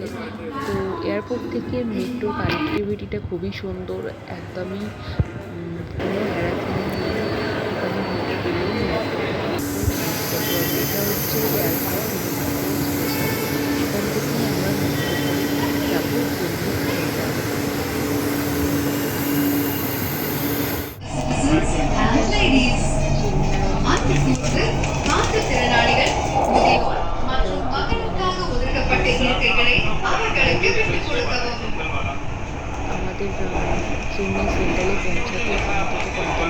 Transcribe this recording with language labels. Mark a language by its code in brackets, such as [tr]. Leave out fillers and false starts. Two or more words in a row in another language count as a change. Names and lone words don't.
[bn] তো এয়ারপোর্ট থেকে মেট্রোর কানেক্টিভিটিটা খুবই সুন্দর, একদমই কোনো হ্যারাসমেন্ট নেই। ওখানে হেঁটে গেলেই মেট্রো, এটা হচ্ছে এয়ারপোর্ট স্টেশন। এখান থেকেই আমরা মেট্রো করে যাবো চেন্নাই সেন্ট্রালে। [ta] மாற்றுத்திறனாளிகள் முதியோர் மற்றும் மகனுக்காக ஒதுக்கப்பட்ட இருக்கைகளை அவர்களுக்கு விட்டுக் கொடுக்கவும். [bn] আমাদের চেন্নাই সেন্ট্রালে পৌঁছাতে এখান থেকে